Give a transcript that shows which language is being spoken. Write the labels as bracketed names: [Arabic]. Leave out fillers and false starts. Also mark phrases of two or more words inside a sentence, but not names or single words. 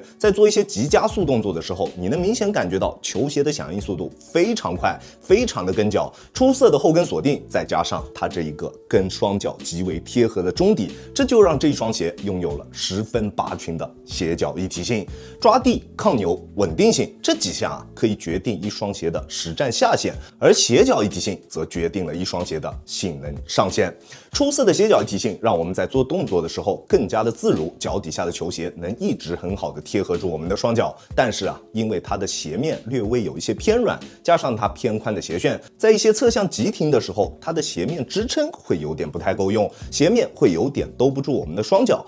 [Chinese] 在做一些急加速動作的時候，你能明顯感覺到球鞋的響應速度非常快，非常的跟腳。出色的後跟鎖定，再加上它這一個跟雙腳極為貼合的中底，這就讓這一雙鞋擁有了十分拔群的鞋腳一體性。抓地、抗扭、穩定性這幾項可以決定一双鞋的實戰下限，而鞋腳一體性則決定了一雙鞋的性能上限。出色的鞋腳一体性讓我們在做动作的时候更加的自如，脚底下的球鞋能一直很好的貼合住我们的双脚。但是因为它的鞋面略微有一些偏软，加上它偏宽的鞋楦，在一些侧向急停的时候，它的鞋面支撑会有点不太够用，鞋面会有点兜不住我们的双脚。